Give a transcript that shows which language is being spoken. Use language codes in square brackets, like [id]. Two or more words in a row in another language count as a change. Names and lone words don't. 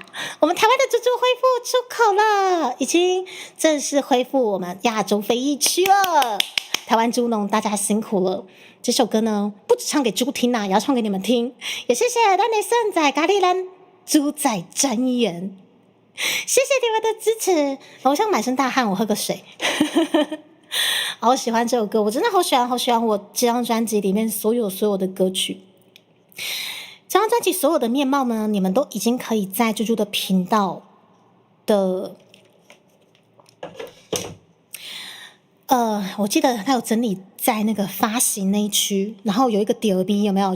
[zh] 我們台灣的豬豬恢復出口了，已經正式恢復我們亞洲非疫區了。台灣豬農大家辛苦了。這首歌呢，不只唱給豬聽啊，也要唱給你們聽。也謝謝咱的勝仔咖喱咱豬仔專員，謝謝你們的支持。我想滿身大汗，我喝個水。好喜欢这首歌，我真的好喜欢，好喜欢我这张专辑里面所有的歌曲。这张专辑所有的面貌呢，你们都已经可以在猪猪的频道的，我记得他有整理在那个发行那一区，然后有一个 DLB 有没有？